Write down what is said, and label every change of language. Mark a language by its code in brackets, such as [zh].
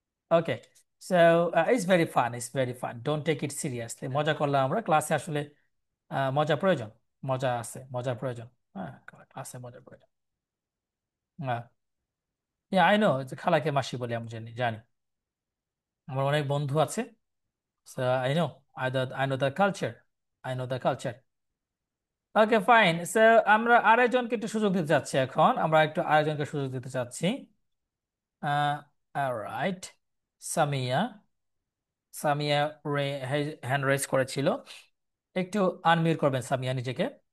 [en] Okay, so it's very fun, it's very fun, don't take it seriously. [bn] মজা করলাম আমরা ক্লাসে, আসলে মজা প্রয়োজন, মজা আছে, মজার প্রয়োজন। হ্যাঁ, ক্লাসে মজার প্রয়োজন। হ্যাঁ, [en] I know, [bn] খালাকে মাসি বলি, আমি জানি জানি, আমার অনেক বন্ধু আছে। [en] So I know, I know the culture. I know the culture. Okay, fine. [bn] So আমরা আরেকজনকে একটু সুযোগ দিতে চাচ্ছি এখন, আমরা একটু আরেকজনকে সুযোগ দিতে চাচ্ছি। Right, Samia, Samia hand raise করেছিল, একটু আনমিউট করবেন সামিয়া নিজেকে।